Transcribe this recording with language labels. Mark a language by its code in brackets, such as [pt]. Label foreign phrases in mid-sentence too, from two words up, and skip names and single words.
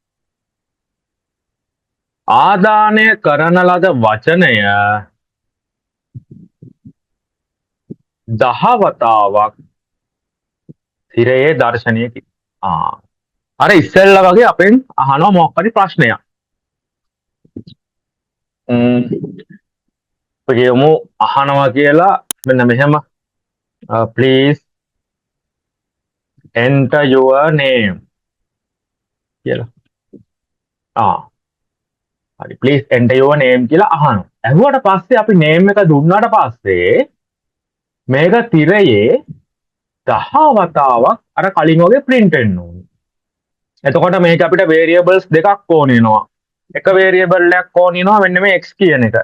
[si] ආදානය කරන ලද වචනය 10 වතාවක් තිරයේ දර්ශනය කිරීම. අර ඉස්සෙල්ලා වගේ අපෙන් අහනවා මොකක් හරි ප්‍රශ්නයක්. කියමු අහනවා කියලා මෙන්න මෙහෙම [en] please enter your name [si] කියලා. හරි [en] please enter your name [si] කියලා අහනවා. ඇහුවට පස්සේ අපි name එක දුන්නාට පස්සේ මේක තිරයේ 10 වතාවක් අර කලින් වගේ print වෙන්න ඕනේ. එතකොට මේක අපිට variables දෙකක් ඕන වෙනවා. එක variable එකක් ඕන වෙනවා මෙන්න මේ x කියන එක.